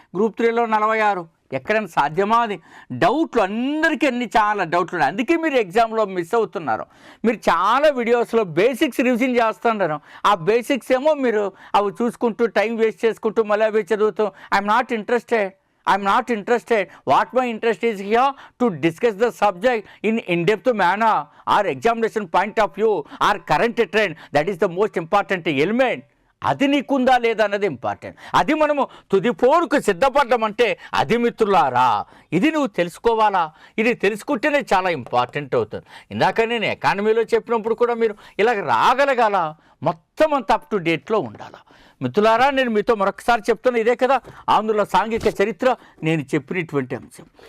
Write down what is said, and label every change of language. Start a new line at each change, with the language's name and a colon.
Telugu: Group 3లో 46. ఎక్కడైనా సాధ్యమా? అది డౌట్లు అందరికీ చాలా డౌట్లు ఉన్నాయి. అందుకే మీరు ఎగ్జామ్లో మిస్ అవుతున్నారు. మీరు చాలా వీడియోస్లో బేసిక్స్ రివిజన్ చేస్తున్నారు. ఆ బేసిక్స్ ఏమో మీరు అవి చూసుకుంటూ టైం వేస్ట్ చేసుకుంటూ మళ్ళీ అవి చదువుతూ
English: I'm not interested. What my interest is here to discuss the subject in in-depth manner, or examination point of view, or current trend. That is the most important element.
Telugu: అది నీకుందా లేదా అన్నది important. అది మనము తుది పోరుకు సిద్ధపడ్డామంటే అది మిత్రులారా, ఇది నువ్వు తెలుసుకోవాలా. ఇది తెలుసుకుంటేనే చాలా ఇంపార్టెంట్ అవుతుంది. ఇందాక నేను ఎకానమీలో చెప్పినప్పుడు కూడా మీరు ఇలా రాగలగాల, మొత్తం అంత అప్ టు డేట్లో ఉండాలా. మిత్రులారా, నేను మీతో మరొకసారి చెప్తున్నా, ఇదే కదా ఆంధ్రుల సాంఘిక చరిత్ర నేను చెప్పినటువంటి అంశం.